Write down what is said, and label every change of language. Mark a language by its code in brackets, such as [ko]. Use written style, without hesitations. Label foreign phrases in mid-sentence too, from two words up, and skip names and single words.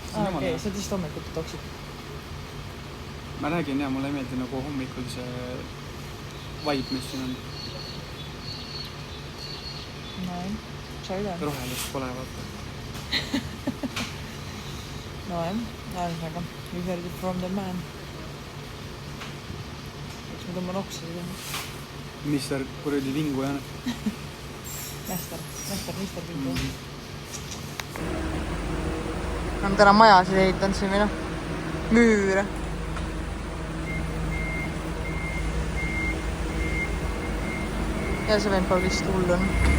[et] Okei, sa tõesti hommikul toksid. Ma räägin, ja mulle ei meeldi nagu hommikul see vibe, mis siin on. No, sa üle. Rohelist pole, vaata. No, ühesõnaga, [en] you heard it from the man. [et] Eks ma tõmban oksa seda. Mister kuradi vingu, jah. Mister vingu. Me oleme täna majasid ehitanud siin või müüre. Ja see vend pole vist hull on.